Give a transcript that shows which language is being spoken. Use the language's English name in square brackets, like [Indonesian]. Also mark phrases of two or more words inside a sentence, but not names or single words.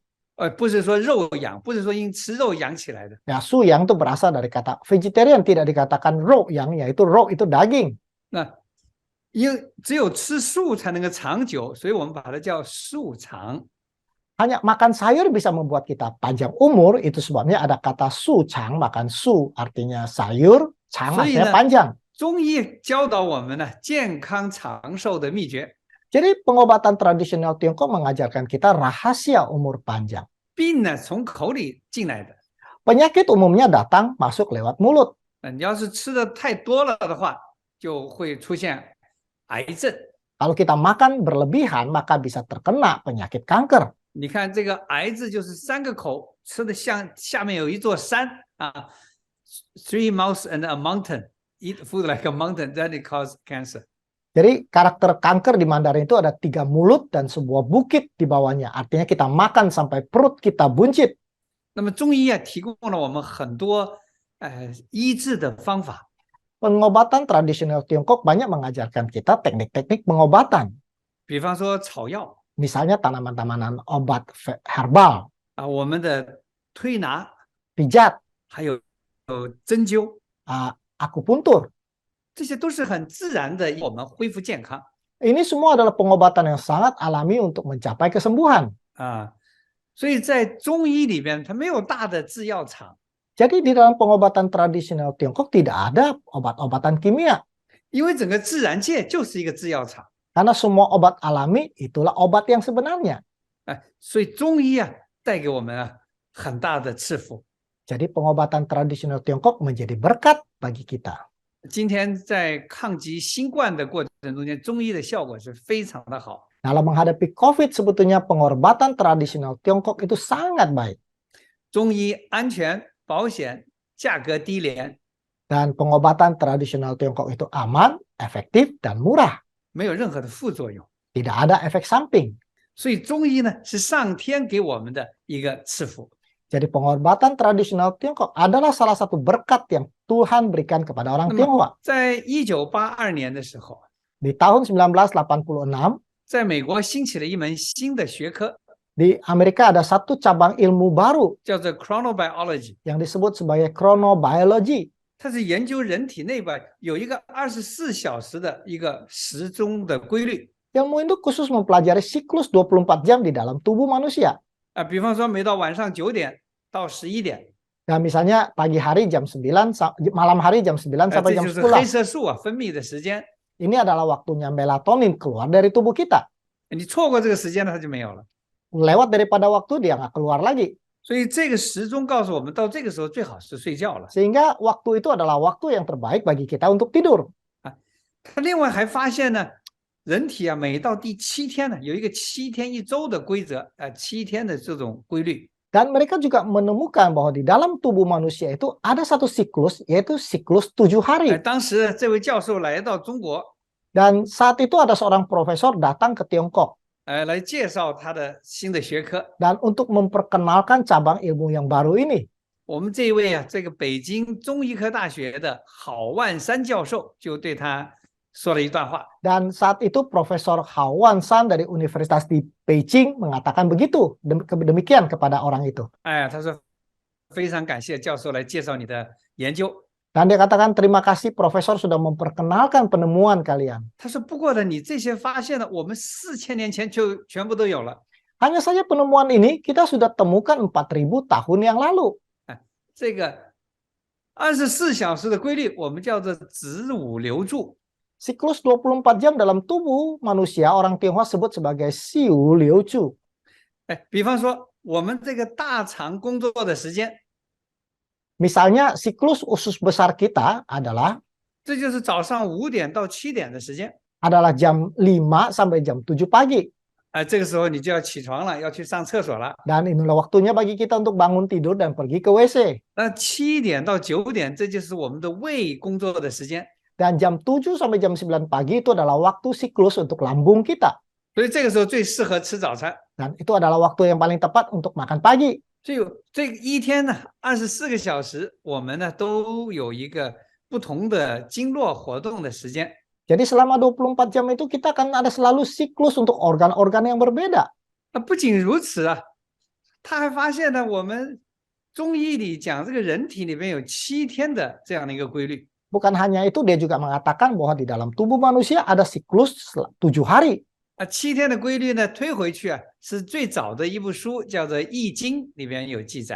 [Chinese] 不是说肉养，不是说因吃肉养起来的。 [Indonesian] Ya, suyang itu berasal dari kata vegetarian, tidak dikatakan [Chinese] 肉养, [Indonesian] yaitu ro itu daging. [Chinese] 那因为只有吃素才能够长久，所以我们把它叫素长。 [Indonesian] Hanya makan sayur bisa membuat kita panjang umur, itu sebabnya ada kata [Chinese] 素长, [Indonesian] makan su artinya sayur, chang artinya panjang. [Chinese] 中医教导我们呢健康长寿的秘诀。 [Indonesian] Jadi pengobatan tradisional Tiongkok mengajarkan kita rahasia umur panjang. [Chinese] 病呢从口里进来的， [Indonesian] Penyakit umumnya datang masuk lewat mulut. [Chinese] 你要是吃的太多了的话，就会出现癌症。 [Indonesian] Kalau kita makan berlebihan, maka bisa terkena penyakit kanker. [Chinese] 你看这个“癌”字就是3个口，吃的像下面有一座山啊 ， [English] three mouths and a mountain, eat food like a mountain, then it causes cancer. [Indonesian] Jadi karakter kanker di Mandarin itu ada 3 mulut dan sebuah bukit di bawahnya. Artinya kita makan sampai perut kita buncit. [Chinese] 那么中医啊提供了我们很多医治的方法。 [Indonesian] Pengobatan tradisional Tiongkok banyak mengajarkan kita teknik-teknik pengobatan. [Chinese] 比方说草药， [Indonesian] Misalnya tanaman-tanaman obat herbal, [Chinese] 我们的推拿， [Indonesian] pijat, [Chinese] 还有针灸， [Indonesian] akupuntur. [Chinese] 这些都是很自然的，我们恢复健康 [Indonesian] Ini semua adalah pengobatan yang sangat alami untuk mencapai kesembuhan. 啊。 [Chinese] 所以在中医里边，它没有大的制药厂， [Indonesian] Jadi di dalam pengobatan tradisional Tiongkok tidak ada obat-obatan kimia. [Chinese] 因为整个自然界就是一个制药厂。 [Indonesian] Karena semua obat alami itulah obat yang sebenarnya. [Chinese] 所以中医带给我们很大的赐福。 [Indonesian] Jadi pengobatan tradisional Tiongkok menjadi berkat bagi kita. [Chinese] 今天在抗击新冠的过程中间，中医的效果是非常的好。 [Indonesian] Dalam menghadapi COVID sebetulnya pengobatan tradisional Tiongkok itu sangat baik. [Chinese] 中医安全、保险、价格低廉， [Indonesian] Dan pengobatan tradisional Tiongkok itu aman, efektif, dan murah. [Chinese] 没有任何的副作用。 [Indonesian] Tidak ada efek samping. [Chinese] 所以中医呢是上天给我们的一个赐福。 [Indonesian] Jadi pengobatan tradisional Tiongkok adalah salah satu berkat yang Tuhan berikan kepada orang [Chinese] 那么 [Indonesian] Tionghoa. [Chinese] 在1982年的时候， [Indonesian] Di tahun 1986, [Chinese] 在美国兴起了一门新的学科， [Indonesian] di Amerika ada satu cabang ilmu baru [Chinese] 叫做 chronobiology， [Indonesian] yang disebut sebagai chronobiology. [Chinese] 它是研究人体内部有一个24小时的一个时钟的规律。 [Indonesian] Ilmu itu khusus mempelajari siklus 24 jam di dalam tubuh manusia. [Chinese] 比方说每到晚上9点到11点， [Indonesian] Nah, misalnya pagi hari jam 9, malam hari jam 9 sampai [Chinese] 这 [Indonesian] jam [Chinese] 就是黑 [Indonesian] 10. [Chinese] 色素分泌的时间。 [Indonesian] Ini adalah waktunya melatonin keluar dari tubuh kita. [Chinese] 你错过这个时间呢，它就没有了。 [Indonesian] Lewat daripada waktu dia nggak keluar lagi. [Chinese] 所以这个时钟告诉我们，到这个时候最好是睡觉了。 [Indonesian] Sehingga waktu itu adalah waktu yang terbaik bagi kita untuk tidur. [Chinese] 他另外还发现呢，人体每到第7天呢，有一个7天1周的规则，7天的这种规律。 [Indonesian] Dan mereka juga menemukan bahwa di dalam tubuh manusia itu ada satu siklus, yaitu siklus 7 hari. [Chinese] 当时这位教授来到中国， [Indonesian] Dan saat itu ada seorang profesor datang ke Tiongkok. [Chinese] 来介绍他的新的学科。 [Indonesian] Dan untuk memperkenalkan cabang ilmu yang baru ini. [Chinese] 我们这一位这个北京中医科大学的郝万山教授就对他说了一段话。 [Indonesian] Dan saat itu Profesor Hao Wan-san dari Universitas di Beijing mengatakan begitu, demikian kepada orang itu. [Chinese] 他说非常感谢教授来介绍你的研究。 [Indonesian] Dan dia katakan terima kasih Profesor sudah memperkenalkan penemuan kalian. [Chinese] 他说不过呢，你这些发现呢，我们4000年前就全部都有了。 [Indonesian] Hanya saja penemuan ini kita sudah temukan 4000 tahun yang lalu. [Chinese] 这个24小时的规律，我们叫做子午流注。 [Indonesian] Siklus 24 jam dalam tubuh manusia orang Tionghoa sebut sebagai Xiu Liu Chu. [Chinese] 比方说我们这个大肠工作的时间， [Indonesian] Misalnya siklus usus besar kita adalah [Chinese] 这就是早上5点到7点的时间。 [Indonesian] jam 5 sampai jam 7 pagi. [Chinese] 这个时候你就要起床了，要去上厕所了。 [Indonesian] Dan inilah waktunya bagi kita untuk bangun tidur dan pergi ke WC. [Chinese] 那7点到9点，这就是我们的胃工作的时间。 [Indonesian] Dan jam 7 sampai jam 9 pagi itu adalah waktu siklus untuk lambung kita. [Chinese] 所以这个时候最适合吃早餐。 [Indonesian] Dan itu adalah waktu yang paling tepat untuk makan pagi. [Chinese] 所以这一天呢，24个小时，我们呢都有一个不同的经络活动的时间。 [Indonesian] Jadi selama 24 jam itu kita akan ada selalu siklus untuk organ-organ yang berbeda. [Chinese] 不仅如此他还发现呢，我们中医里讲这个人体里面有7天的这样的一个规律。 [Indonesian] Bukan hanya itu, dia juga mengatakan bahwa di dalam tubuh manusia ada siklus 7 hari. [Chinese] 7 天的规律呢，推回去是最早的一部书，叫做《易经》，里边有记载。